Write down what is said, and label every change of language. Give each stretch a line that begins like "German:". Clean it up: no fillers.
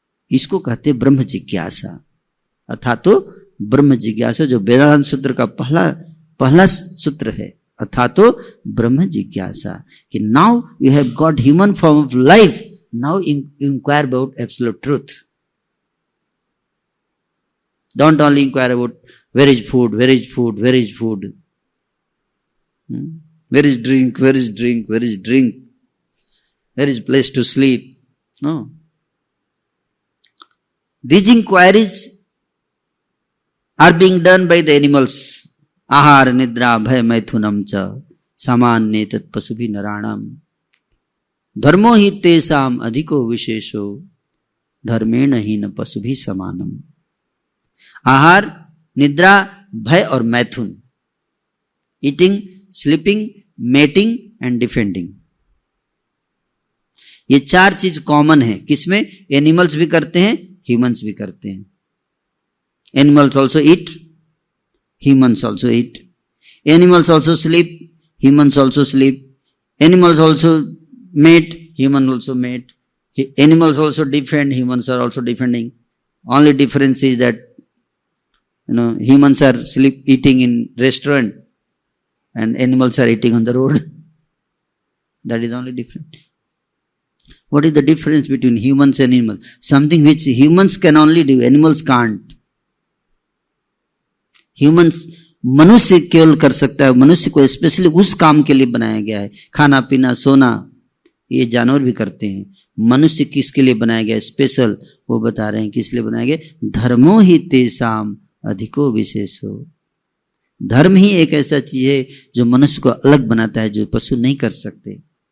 Hindi: इसको कहते ब्रह्म जिज्ञासा, अर्थात तो ब्रह्म जिज्ञासा जो वेदांत सूत्र का पहला सूत्र है, अर्थात तो ब्रह्म जिज्ञासा कि
English: Now you have got human form of life, now inquire about absolute truth. Don't only inquire about where is food, where is food, where is food, where is drink, where is drink, where is drink, where is place to sleep. No, these inquiries are being done by the animals.
Sanskrit: ahar nidra bhay maithunam cha samanye tat pasubhi naranam dharmo hi tesam adhiko vishesho dharmena hi na pasubhi samanam।
Hindi: आहार, निद्रा, भय और मैथुन,
English: eating, sleeping, mating and defending,
Hindi: ये चार चीज common है। किसमें? एनिमल्स भी करते हैं, ह्यूमंस भी करते हैं।
English: Animals also eat, humans also eat. Animals also sleep, humans also sleep. Animals also mate, human also mate. Animals also defend, humans are also defending. Only difference is that humans are eating in restaurant and animals are eating on the road. That is only different. What is the difference between humans and animals? Something which humans can only do, animals can't.
Hindi: Humans, मनुष्य केवल कर सकता है, मनुष्य को specially उस काम के लिए बनाया गया है। खाना पीना सोना ये जानवर भी करते हैं, मनुष्य किसके लिए बनाया गया स्पेशल, वो बता रहे हैं किस लिए बनाया गया।
Sanskrit: धर्मो ही तेसाम अधिको विशेषो,
Hindi: धर्म ही एक ऐसा चीज है जो मनुष्य को अलग बनाता है, जो पशु नहीं कर सकते।